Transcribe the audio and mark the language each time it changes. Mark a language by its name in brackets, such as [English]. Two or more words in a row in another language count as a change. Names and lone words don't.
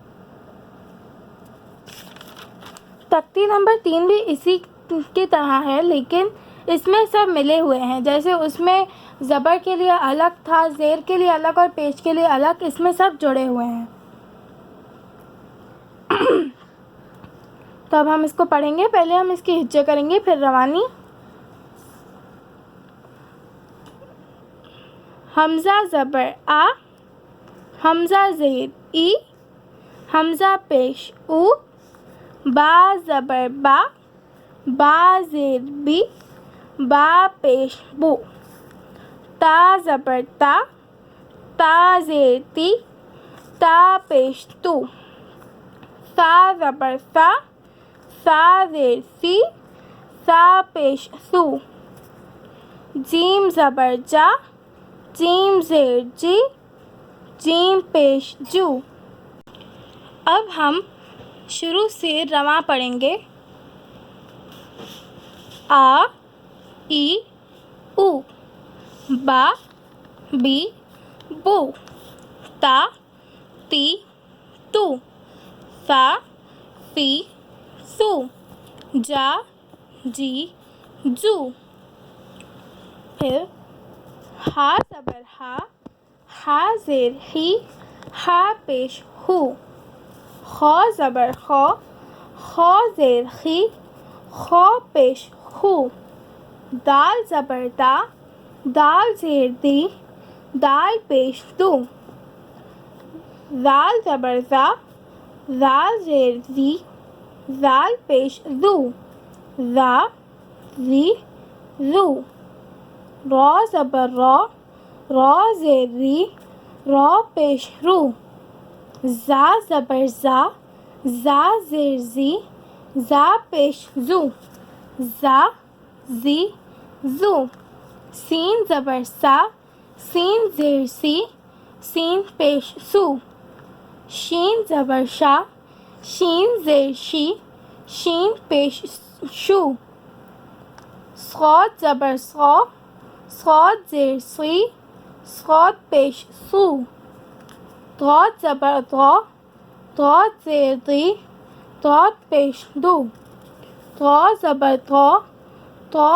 [Urdu] تختی نمبر 3 بھی اسی کی طرح ہے لیکن اس میں سب ملے ہوئے ہیں۔ جیسے اس میں زبر کے لیے الگ تھا، زیر کے لیے الگ اور پیش کے لیے الگ، اس میں سب جڑے ہوئے ہیں۔ تو اب ہم اس کو پڑھیں گے۔ پہلے ہم اس کی ہجے کریں گے، پھر روانی۔ حمزہ زبر آ، حمزہ زیر ای، حمزہ پیش او، با زبر با، با زیر بی، با پیش بو، تا زبر تا، تا زیر تی، تا پیش تو، سا زبر سا، سا زیر سی، سا پیش سو، جیم زبر جا، جیم زیر جی، جیم پیش جو۔ اب ہم شروع سے رواں پڑھیں گے۔ آ، ای، او، با، بی، بو، تا، تی، تو، سا، سی، سو، جا، جی، جو۔ پھر ہا زبر ہا، ہا زیر ہی، ہا پیش ہو، خو زبر خو، خو زیر خی، خو پیش خو، دال زبر دا، دال زیر دی، دال پیش دو، زال زبر زا، زال زیر زی، زال پیش زو، زا، زی، زو، رو زبر رو، رو زیر ری، رو پیش رو، زا زبر زا، زا زیر زی، زا پیش زو، زا، زی، زو، سین زبر سا، سین زیر سی، سین پیش سو، شین زبر شا، شین زیر شی، شین پیش شو، صاد زبر صا، صاد زیر سی، صاد پیش سو، ضاد زبر ضا، ضاد زیر دی، ضاد پیش دو، ضا زبر ضا، ضا